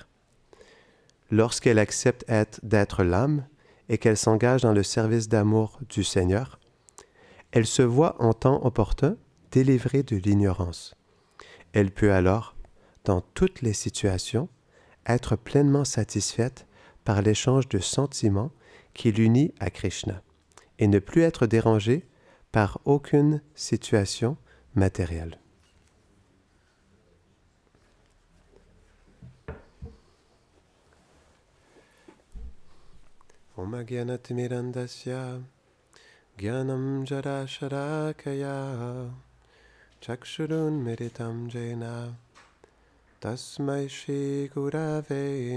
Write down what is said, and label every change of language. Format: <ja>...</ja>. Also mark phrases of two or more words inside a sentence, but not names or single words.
<fr>Lorsqu'elle accepte d'être l'âme et qu'elle s'engage dans le service d'amour du Seigneur, elle se voit en temps opportun délivrée de l'ignorance. Elle peut alors, dans toutes les situations, être pleinement satisfaite par l'échange de sentiments qui l'unit à Krishna et ne plus être dérangée par aucune situation matérielle.</fr> <sa>ॐ अज्ञानतिमिरान्धस्य ज्ञानाञ्जन शलाकया चक्षुरुन्मीलितं येन तस्मै श्री गुरवे</sa>